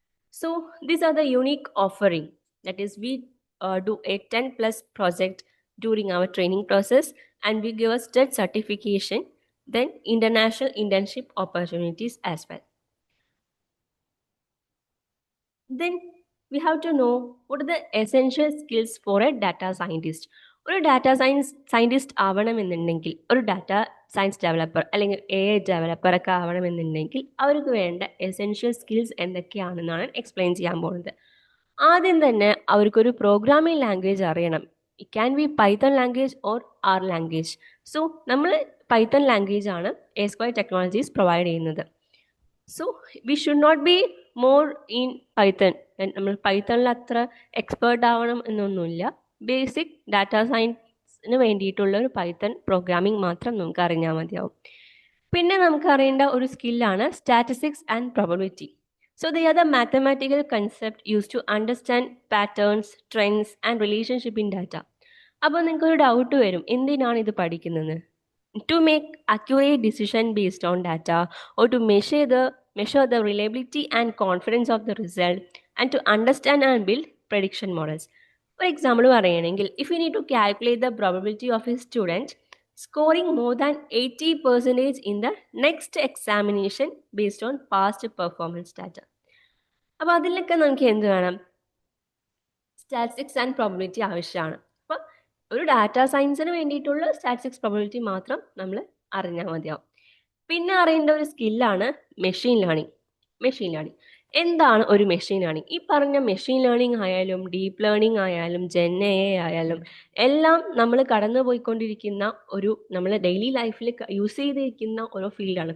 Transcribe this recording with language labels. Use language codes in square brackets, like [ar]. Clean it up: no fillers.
[en] So these are the unique offering. That is, we do a 10 plus project during our training process, and we give a state certification, then international internship opportunities as well. Then we have to know what are the essential skills for a data scientist. [ml] ഒരു data scientist ആവണമെന്നുണ്ടെങ്കിൽ ഒരു data science developer അല്ലെങ്കിൽ AI developer ഒക്കെ ആവണമെന്നുണ്ടെങ്കിൽ അവർക്ക് വേണ്ട essential skills എന്തൊക്കെയാണെന്നാണ് explain ചെയ്യാൻ പോകുന്നത്. ആദ്യം തന്നെ അവർക്കൊരു പ്രോഗ്രാമിംഗ് ലാംഗ്വേജ് അറിയണം. [en] It can be Python language or R language. [ml] So നമ്മൾ പൈത്തൺ ലാംഗ്വേജ് ആണ് എസ്ക്വയർ ടെക്നോളജീസ് പ്രൊവൈഡ് ചെയ്യുന്നത്. [en] So we should not be more in Python. [ml] നമ്മൾ പൈത്തണിൽ അത്ര എക്സ്പേർട്ട് ആവണം എന്നൊന്നുമില്ല. ബേസിക് ഡാറ്റാ സയൻസിന് വേണ്ടിയിട്ടുള്ള ഒരു പൈത്തൺ പ്രോഗ്രാമിംഗ് മാത്രം നമുക്ക് അറിഞ്ഞാൽ മതിയാവും. പിന്നെ നമുക്ക് അറിയേണ്ട ഒരു സ്കില്ലാണ് statistics and probability. [en] So they are the mathematical concept use to understand patterns, trends and relationship in data. [ml] അപ്പോൾ നിങ്ങൾക്കൊരു ഡൗട്ട് വരും, എന്തിനാണ് ഇത് പഠിക്കുന്നത്? [en] To make accurate decision based on data, or to measure the reliability and confidence of the result, and to understand and build prediction models. For example, [ml] പറയുകയാണെങ്കിൽ, [en] if you need to calculate the probability of a student scoring more than 80% in the next examination based on past performance data. [ml] അപ്പോൾ അതിലൊക്കെ നമുക്ക് എന്ത് വേണം? Statistics and probability ആവശ്യമാണ്. അപ്പോൾ ഒരു data സയൻസിന് വേണ്ടിയിട്ടുള്ള സ്റ്റാറ്റിസ്റ്റിക്സ് പ്രോബബിലിറ്റി മാത്രം നമ്മൾ അറിഞ്ഞാൽ മതിയാവും. പിന്നെ അറിയേണ്ട ഒരു സ്കില്ലാണ് മെഷീൻ ലേണിംഗ്. മെഷീൻ ലേണിംഗ് എന്താണ് ഒരു മെഷീൻ ലേണിംഗ്? ഈ പറഞ്ഞ മെഷീൻ ലേണിംഗ് ആയാലും ഡീപ്പ് ലേണിംഗ് ആയാലും ജെൻ എ ആയാലും എല്ലാം നമ്മൾ കടന്നു പോയിക്കൊണ്ടിരിക്കുന്ന ഒരു നമ്മൾ ഡെയിലി ലൈഫിൽ യൂസ് ചെയ്തിരിക്കുന്ന ഓരോ ഫീൽഡാണ്.